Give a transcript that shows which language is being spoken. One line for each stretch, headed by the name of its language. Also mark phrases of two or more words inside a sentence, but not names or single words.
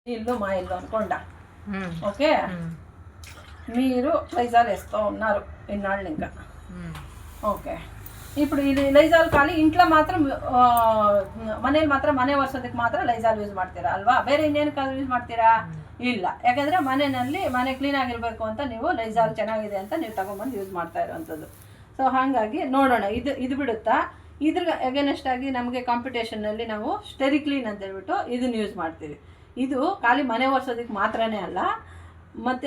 Telugu: ఇల్లు మా ఇల్లు అనుకోండా ఓకే మీరు లైజాల్ వేస్తూ ఉన్నారు ఇన్నాళ్ళు ఇంకా ఓకే ఇప్పుడు ఇది
Kannada: ಲೈಜಾಲ್ ಖಾಲಿ ಇಂట్లో ಮಾತ್ರ ಮನೇಲಿ ಮಾತ್ರ ಮನೆ ಒರೆಸೋದಕ್ಕೆ ಮಾತ್ರ ಲೈಜಾಲ್ ಯೂಸ್ ಮಾಡ್ತೀರಾ ಅಲ್ವಾ ಬೇರೆ ಇನ್ನೇನಕ್ಕಾದ್ರೂ ಯೂಸ್ ಮಾಡ್ತೀರಾ ಇಲ್ಲ ಯಾಕಂದರೆ ಮನೆಯಲ್ಲಿ ಮನೆ ಕ್ಲೀನ್ ಆಗಿರಬೇಕು ಅಂತ ನೀವು ಲೈಜಾಲ್ ಚೆನ್ನಾಗಿದೆ ಅಂತ ನೀವು ತಗೊಂಡ್ಬಂದು ಯೂಸ್ ಮಾಡ್ತಾ ಇರೋವಂಥದ್ದು ಸೊ ಹಾಗಾಗಿ ನೋಡೋಣ ಇದು ಬಿಡುತ್ತಾ ಇದ್ರ ಅಗೇನೆಸ್ಟ್ ಆಗಿ ನಮಗೆ ಕಾಂಪಿಟೇಷನ್ನಲ್ಲಿ ನಾವು ಸ್ಟೆರಿಕ್ಲೀನ್ ಅಂತ ಹೇಳ್ಬಿಟ್ಟು ಇದನ್ನು ಯೂಸ್ ಮಾಡ್ತೀವಿ ಇದು ಖಾಲಿ ಮನೆ ಒರೆಸೋದಕ್ಕೆ ಮಾತ್ರನೇ ಅಲ್ಲ ಮತ್ತು